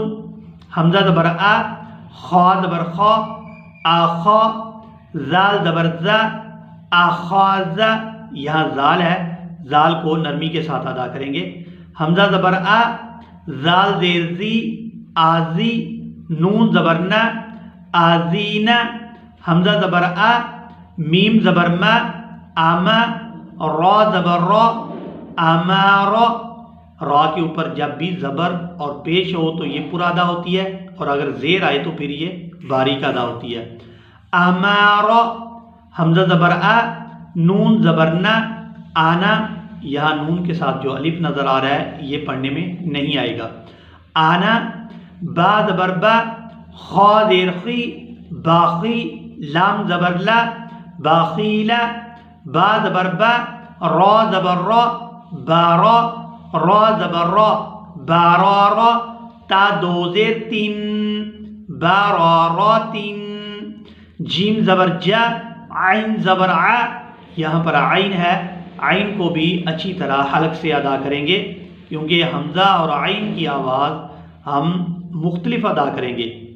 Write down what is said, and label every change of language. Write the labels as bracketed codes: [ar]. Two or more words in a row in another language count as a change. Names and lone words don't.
[ur] حمزہ زبر آ، خا زبر خا، آخا، زال زبر زا، آخازا۔ یہاں زال ہے، زال کو نرمی کے ساتھ ادا کریں گے۔ حمزہ زبر آ، زال زیر زی، آزی، نون زبر نا، آزینا۔ حمزہ زبر آ، میم زبر ما، آما، را زبر را، آمارا۔ را کے اوپر جب بھی زبر اور پیش ہو تو یہ پورا ادا ہوتی ہے، اور اگر زیر آئے تو پھر یہ باریک ادا ہوتی ہے۔ آمارا۔ حمزہ زبر آ، نون زبر نا، آنا۔ یہاں نون کے ساتھ جو الف نظر آ رہا ہے یہ پڑھنے میں نہیں آئے گا۔ آنا، با زبر با، خا زیر خی، باخی، لام زبر لا، باخیلا۔ با زبر با، را زبر را، بارا، را زبر را، بارارا۔ تا دو زیر تین، باراراتین۔ جیم زبر جا، عین زبر ع۔ یہاں پر عین ہے، عین کو بھی اچھی طرح حلق سے ادا کریں گے کیونکہ حمزہ اور عین کی آواز ہم مختلف ادا کریں گے۔